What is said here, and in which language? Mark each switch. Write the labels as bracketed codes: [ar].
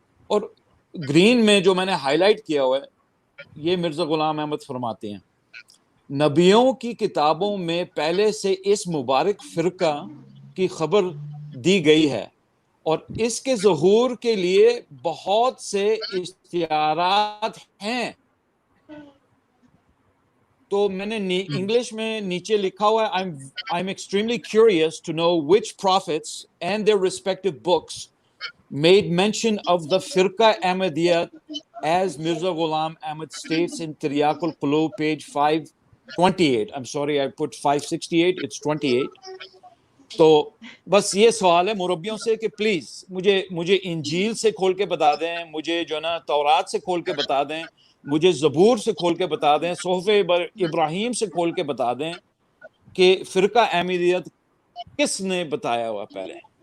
[ur] اور گرین میں جو میں نے ہائی لائٹ کیا ہوا ہے, یہ مرزا غلام احمد فرماتے ہیں, نبیوں کی کتابوں میں پہلے سے اس مبارک فرقہ کی خبر دی گئی ہے اور اس کے ظہور کے لیے بہت سے اشتہارات ہیں. تو میں نے انگلش میں نیچے لکھا ہوا ہے, [en] I'm extremely curious to know which prophets and their respective books made mention of the Firqa Ahmadiyya as Mirza Ghulam Ahmad states in Tiryaq al-Qulub page 528. I'm sorry, I put 568, it's 28. [ur] تو بس یہ سوال ہے مربیوں سے کہ please مجھے انجیل سے کھول کے بتا دیں, مجھے جو نا تورات سے کھول کے بتا دیں, مجھے زبور سے کھول کے بتا دیں, صحف ابراہیم سے کھول کے بتا دیں کہ فرقہ احمدیت کس نے بتایا ہوا پہلے.